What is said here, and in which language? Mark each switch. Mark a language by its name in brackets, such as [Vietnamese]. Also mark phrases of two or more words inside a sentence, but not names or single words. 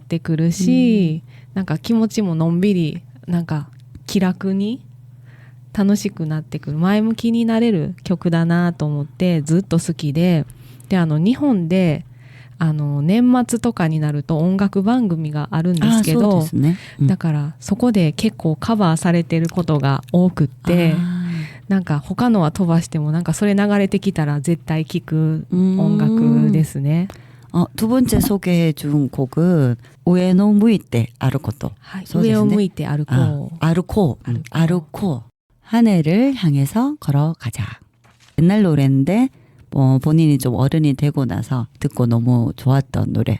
[Japanese] ってくるし、なんか気持ちものんびり、なんか気楽に楽しくなってくる、前向きになれる曲だなと思ってずっと好きで、日本で年末とかになると音楽番組があるんですけど、だからそこで結構カバーされてることが多くって、なんか他のは飛ばしてもなんかそれ流れてきたら絶対聴く音楽ですね。 [Korean] 두 번째 소개해 준 곡은 우에노 무이테 아르코토. 우에노 무이테 아르코. 아르코. 한 해를 향해서 걸어가자. 옛날 노래인데 본인이 좀 어른이 되고 나서 듣고 너무 좋았던 노래.